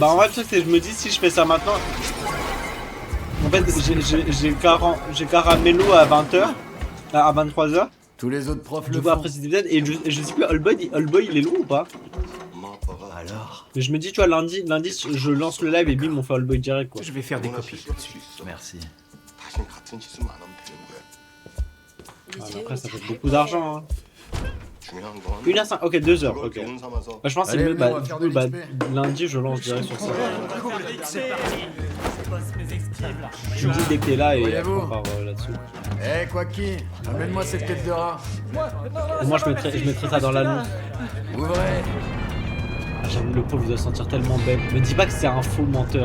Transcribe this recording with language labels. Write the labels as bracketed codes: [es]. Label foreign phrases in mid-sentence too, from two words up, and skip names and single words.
[fr] Bah en vrai, tu sais que je me dis si je fais ça maintenant... En fait, j'ai Caramello à 20h, à 23h. Tous les autres profs Du le coup, font. après c'est peut-être, et je sais plus, Allboy il est long ou pas? Alors, Mais je me dis, tu vois, lundi, je lance le live et bim, on fait Allboy direct quoi. Je vais faire des copies. merci. [ko] 다신 같은 짓을만 하면 되는 거야. [fr] Ah, mais après, ça fait beaucoup d'argent. Hein. [ko] 중요한 건 [fr] 1h05, ok, 2h, [ko] 그걸 [fr] ok. [ko] 교훈 삼아서 [fr] Bah, je pense que c'est Allez, mieux, venez, on bah, va du faire coup, de bah, l'XP. lundi, je lance direct sur ça. Je Tu me dis dès que t'es là et Voyez-vous. après, on part là-dessus. Eh, Quacky, amène-moi cette tête de rat. Et moi, je mettrais ça dans l'annonce. Ouvrez. Ah, j'avoue, le pauvre, il doit se sentir tellement bête. Me dis pas que c'est un faux menteur.